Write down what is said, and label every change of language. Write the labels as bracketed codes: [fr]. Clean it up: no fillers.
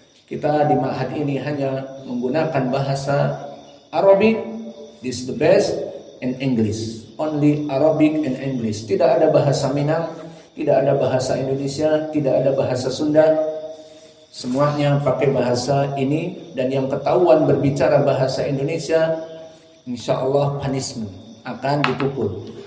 [id] Kita di ma'had ini hanya menggunakan bahasa Arabic. [en] This is the best, and English. Only Arabic and English. [id] Tidak ada bahasa Minang, tidak ada bahasa Indonesia, tidak ada bahasa Sunda. Semuanya pakai bahasa ini, dan yang ketahuan berbicara bahasa Indonesia, insya Allah punishment, akan dipukul.